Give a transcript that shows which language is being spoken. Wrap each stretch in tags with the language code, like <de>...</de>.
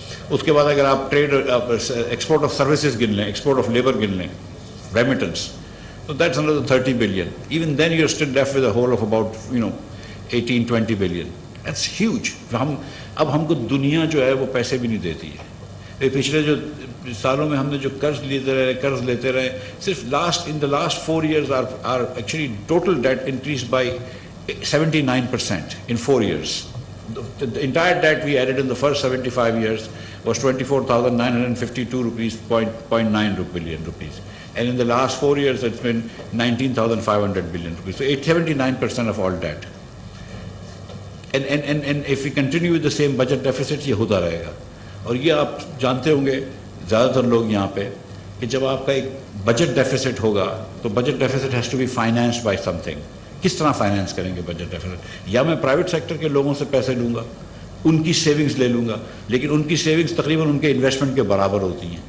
<ur>اس کے بعد اگر آپ ٹریڈ ایکسپورٹ آف سروسز گن لیں, ایکسپورٹ آف لیبر گن لیں, ریمیٹنس, تو</ur> <en>that's another</en> <ur>30 billion.</ur> <en>Even then you are still left with a whole of about 18-20 billion. That's huge.</en> <ur>اب ہم کو دنیا جو ہے وہ پیسے بھی نہیں دیتی ہے. پچھلے جو سالوں میں ہم نے جو قرض لیتے رہے صرف</ur> <en>in the last 4 years are actually total debt increased by 79% in 4 years. The entire debt we added in the first 75 years was 24,952 rupees, 0.9 billion rupees. And in the last 4 years, it's been 19,500 billion rupees. So 79% of all debt. And if we continue with the same budget deficit,</en> <ur>یہ ہوتا رہے گا. اور یہ آپ جانتے ہوں گے زیادہ تر لوگ یہاں پہ کہ جب آپ کا ایک بجٹ ڈیفیسٹ ہوگا تو budget deficit</ur> <en>Has to be financed by something.</en> <ur>کس طرح فائنینس کریں گے بجٹ ڈیفیسٹ؟ یا میں پرائیویٹ سیکٹر کے لوگوں سے پیسے لوں گا, ان کی سیونگز لے لوں گا, لیکن ان کی سیونگز تقریباً ان کے انویسٹمنٹ کے برابر ہوتی ہیں.</ur>